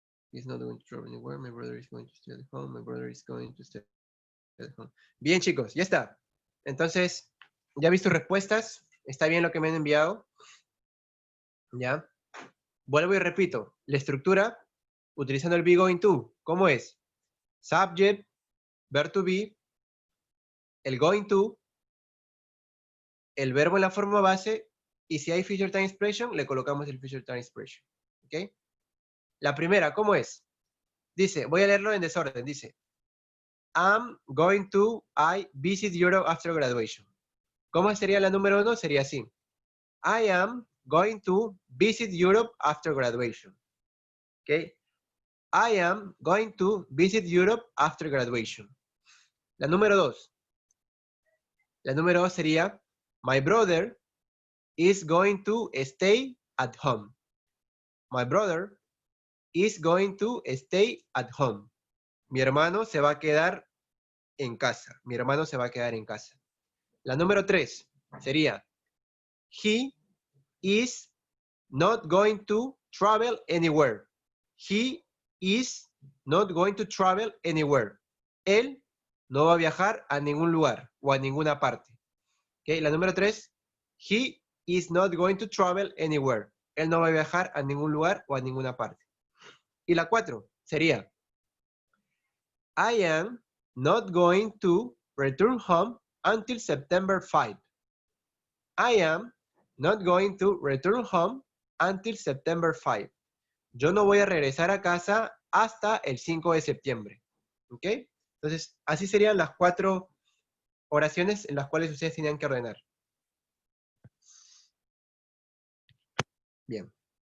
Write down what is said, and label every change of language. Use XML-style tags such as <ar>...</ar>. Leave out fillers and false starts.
<en>He's not going to travel anywhere. My brother is going to stay at home. My brother is going to stay at home.</en> <es>Bien, chicos, ya está. Entonces, ya vi sus respuestas. Está bien lo que me han enviado. ¿Ya? Vuelvo y repito. La estructura, utilizando el be going to, ¿cómo es? Subject, verb to be, el going to, el verbo en la forma base, y si hay future time expression, le colocamos el future time expression. ¿Ok? La primera, ¿cómo es? Dice, voy a leerlo en desorden. Dice,</es> <en>I'm going to visit Europe after graduation.</en> <es>¿Cómo sería la número 1? Sería así.</es> <en>I am going to visit Europe after graduation.</en> <es>¿Ok?</es> <en>I am going to visit Europe after graduation.</en> <es>La número 2. La número 2 sería,</es> <en>my brother is going to stay at home. My brother is going to stay at home.</en> <es>Mi hermano se va a quedar en casa. Mi hermano se va a quedar en casa. La número 3 sería,</es> <en>he is not going to travel anywhere. He is not going to travel anywhere.</en> <es>Él no va a viajar a ningún lugar o a ninguna parte. ¿Okay? La número 3,</es> <en>he is not going to travel anywhere.</en> <es>Él no va a viajar a ningún lugar o a ninguna parte. Y la 4 sería,</es> <en>I am not going to return home until September 5. I am not going to return home until September 5.</en> <es>Yo no voy a regresar a casa hasta el 5 de septiembre. ¿Ok? Entonces, así serían las 4 oraciones en las cuales ustedes tenían que ordenar. Bien.</es>